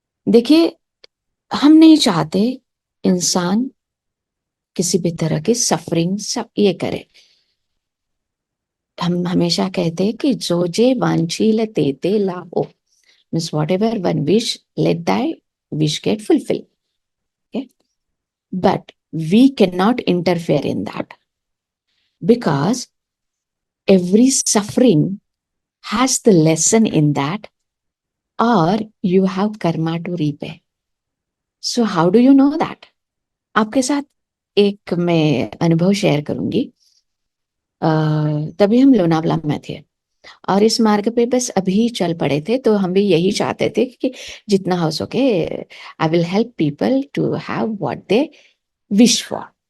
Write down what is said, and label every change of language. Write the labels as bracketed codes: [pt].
[hi] देखिए, हम नहीं चाहते इंसान किसी भी तरह की सफरिंग सब ये करे। हम हमेशा कहते हैं कि [mr] जो जे वांछील ते लाहो, [en] Means whatever one wish let thy wish get fulfil. But we can not interfere in that, because every suffering has the lesson in that, or you have karma to repay. So how do you know that? [hi] आपके साथ एक मैं अनुभव share करूंगी। तभी हम लोनावला में थे और इस मार्ग पे बस अभी चल पड़े थे, तो हम भी यही चाहते थे कि जितना हो सके [en] I will help people to have what they wish for.